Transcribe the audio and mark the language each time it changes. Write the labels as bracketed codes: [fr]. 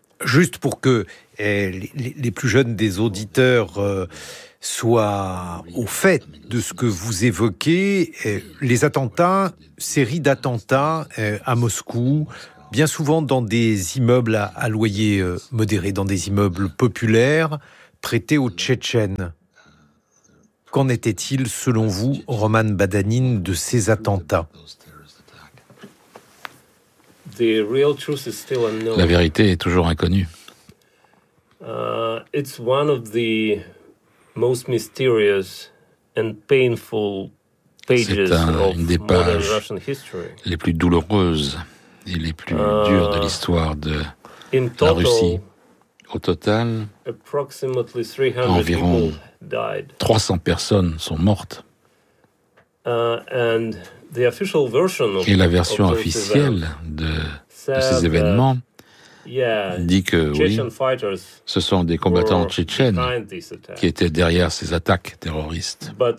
[fr] Juste pour que les plus jeunes des auditeurs soit au fait de ce que vous évoquez, les attentats, série d'attentats à Moscou, bien souvent dans des immeubles à loyer modéré, dans des immeubles populaires, traités aux Tchétchènes. Qu'en était-il, selon vous, Roman Badanine, de ces attentats ? La vérité est toujours inconnue. [en] It's one of the most mysterious and painful pages of modern Russian history. [fr] Les plus douloureuses et les plus dures de l'histoire de la Russie. Au total, [en] approximately 300 environ people died. [fr] 300 personnes sont mortes. [en] And the official version of, [fr] et la version of officielle de ces événements dit que oui, ce sont des combattants tchétchènes qui étaient derrière ces attaques terroristes.